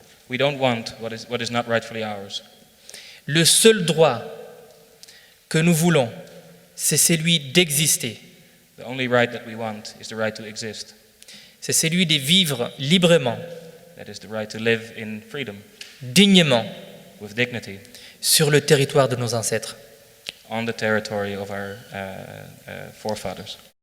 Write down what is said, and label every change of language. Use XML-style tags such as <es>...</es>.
<en>We don't want what is not rightfully ours.</en> <fr>Le seul droit que nous voulons, c'est celui d'exister.</fr> <en>The only right that we want is the right to exist.</en> <fr>C'est celui de vivre librement,</fr> <en>That is the right to live in freedom,</en> <fr>dignement,</fr> <en>with dignity,</en> <fr>sur le territoire de nos ancêtres.</fr> <en>on the territory of our forefathers.</en>